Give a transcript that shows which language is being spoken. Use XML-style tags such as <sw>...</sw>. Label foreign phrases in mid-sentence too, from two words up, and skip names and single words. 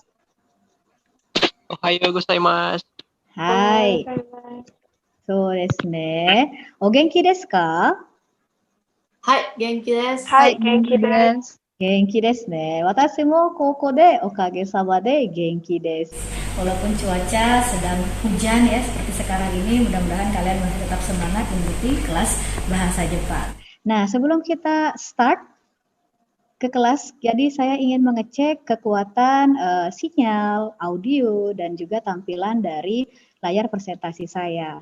<ja>おはようございます。はい。そうですね。お元気ですか？はい、元気です。はい、元気です。元気ですね。私もここでおかげさまで元気です。</ja> <id>Walaupun cuaca sedang hujan ya seperti sekarang ini, mudah-mudahan kalian masih tetap semangat mengikuti kelas bahasa Jepang. Nah, sebelum kita start ke kelas, jadi saya ingin mengecek kekuatan sinyal, audio, dan juga tampilan dari layar presentasi saya.</id>